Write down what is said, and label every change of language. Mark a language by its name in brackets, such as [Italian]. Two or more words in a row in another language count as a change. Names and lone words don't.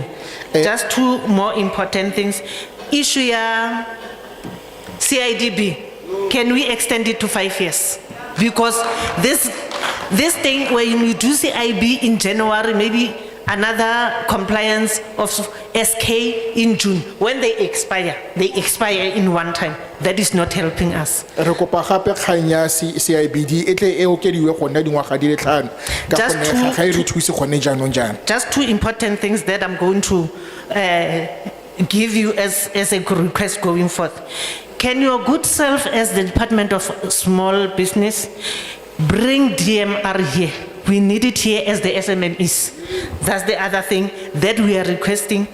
[English] Just two more important things. Issue ya CIDB, can we extend it to 5 years? Because this thing, when we do CIB in January, maybe another compliance of SK in June. When they expire in one time. That is not helping us. [Tswana] Re kopa gape kgang ya CIBD e tle e okediwe gona dingwaga di le 5 ka gone ga e re thuse gone jaanong jana. [English] Just two important things that I'm going to give you as a request going forth. Can your good self as the Department of Small Business bring DMR here? We need it here as the SMMEs. That's the other thing that we are requesting.